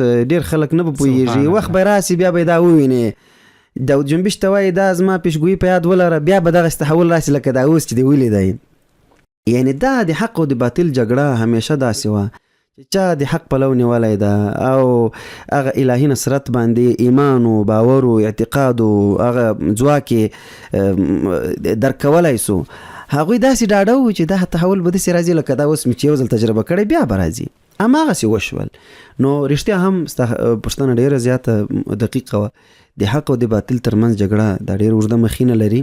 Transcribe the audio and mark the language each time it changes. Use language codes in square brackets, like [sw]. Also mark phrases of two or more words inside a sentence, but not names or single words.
[ps] ډېر خلک نه به پوهېږي، وخت به راسي بیا به یې دا ووینې. داود جنبش ته وایي دا زما پیشګویي په یاد ولره، بیا به دغسې تحول راسي لکه دا اوس چې دی ولیدی. یعنې دا د حق او د باطل جګړه همیشه داسې وه چې چا د حق پلو نیولی ده او هغه الهي نصرت باندې ایمان و باور و اعتقاد و هغه ځواک یې درک کولی سو، هغوی داسې ډاډه وو چې دا تحول به داسې راځي لکه دا اوس مې چې یو ځل تجربه کړی بیا به راځي. هماغسې وشول. نو رښتیا هم ستا پوښتنه ډېره زیاته دقیقه وه. د حق او د باطل ترمنځ جګړه دا ډېر اوږده مخینه لري.